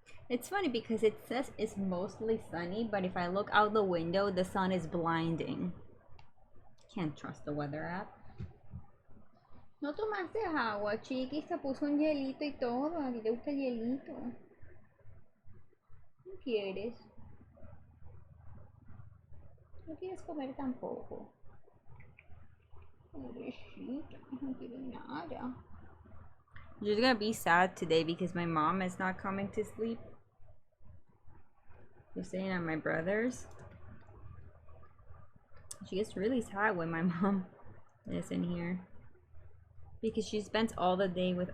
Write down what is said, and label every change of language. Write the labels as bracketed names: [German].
[English] It's funny because it says it's mostly sunny, but if I look out the window, the sun is blinding. Can't trust the weather app. [Spanish] No tomaste agua, chiqui, se puso un hielito y todo. A ti te gusta el hielito. ¿No quieres? No quieres comer tampoco. Pobrecita, no quiere nada. [English] I'm just gonna be sad today because my mom is not coming to sleep. We're staying at my brother's. She gets really sad when my mom isn't here. Because she spends all the day with...